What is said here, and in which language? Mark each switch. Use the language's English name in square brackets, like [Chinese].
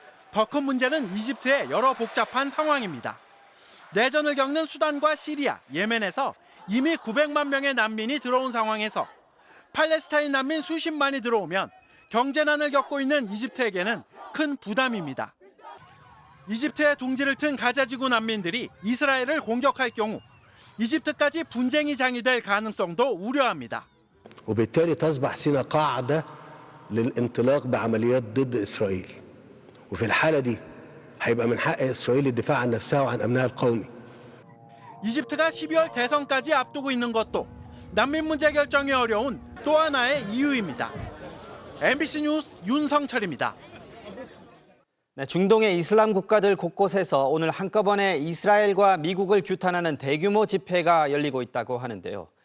[Korean] 더 큰 문제는 이집트의 여러 복잡한 상황입니다. 내전을 겪는 수단과 시리아, 예멘에서 이미 900만 명의 난민이 들어온 상황에서 팔레스타인 난민 수십만이 들어오면 경제난을 겪고 있는 이집트에게는 큰 부담입니다. 이집트의 둥지를 튼 가자지구 난민들이 이스라엘을 공격할 경우 이집트까지 분쟁이 장이될 가능성도 우려합니다. [Arabic] وبالتالي تصبح سيناء قاعدة للانطلاق بعمليات ضد إسرائيل. وفي الحالة دي هيبقى من حق إسرائيل الدفاع عن نفسها وعن أمنها القومي. [Korean] 이집트가 12월 대선까지 앞두고 있는 것도 난민 문제 결정이 어려운 또 하나의 이유입니다. MBC 뉴스 윤성철입니다. 네, 중동의 이슬람 국가들 곳곳에서 오늘 한꺼번에 이스라엘과 미국을 규탄하는 대규모 집회가 열리고 있다고 하는데요.